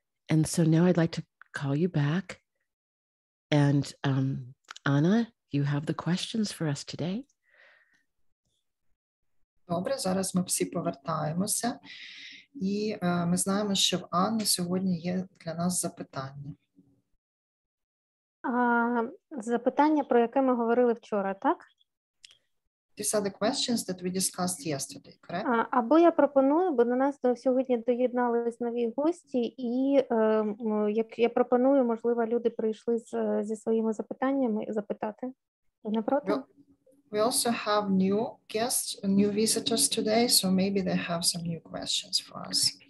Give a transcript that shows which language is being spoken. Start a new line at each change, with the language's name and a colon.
English: And so now I'd like to call you back. And Anna, you have the questions for us today.
Ukrainian: Добре, зараз ми всі повертаємося. І ми знаємо, що в Анни сьогодні є для нас запитання. Запитання, про яке ми говорили вчора, так?
English: These are the questions that we discussed yesterday, correct?
Ukrainian: Або я пропоную, бо до нас сьогодні доєднались нові гості, і як я пропоную, можливо, люди прийшли зі своїми запитаннями запитати. Ви не проти?
English: We also have new guests, new visitors today, so maybe they have some new questions for us.